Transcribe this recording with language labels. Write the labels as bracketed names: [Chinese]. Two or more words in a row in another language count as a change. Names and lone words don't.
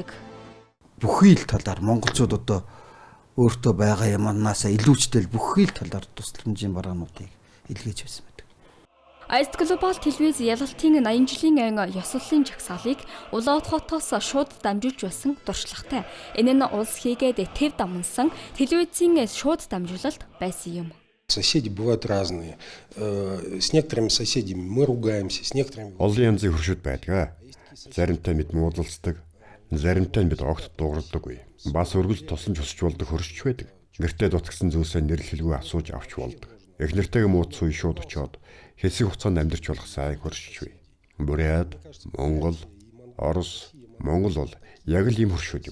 [Mongolian] Бүхий л талаар монголчууд одоо өөртөө байгаа юмнаас илүүчтэй бүхий л талаар тусламжийн бараануудыг илгээж байсан байдаг. Айст глобал телевиз ялалтын 80 жилийн ан ёслолын жагсаалыг Улаан Уд хотоос шууд дамжуулж байсан туршлагатай. Энэ нь улс хийгээд төв дамнсан телевизийн шууд дамжуулалт байсан юм. [Russian] Соседи бывают разные. С некоторыми соседями мы ругаемся, с некоторыми. [Mongolian] Олон янзын хөршүүд байдаг. Заримтай мэд муудалцдаг, заримтай мэд огт дууралдаггүй. Бас өргөж тусламж хүсч болдог хөршч байдаг. Гэртээ дутгсан зүйлсээ нэрлэлгүй асууж авч болдог. Эхнэртэйгээ муудсан үе шууд очиод хэсэг хугацаанд амьдарч болох сайн хөршч бай. Буряд, Монгол, Орос, Монгол бол яг л ийм хөршүүд юм.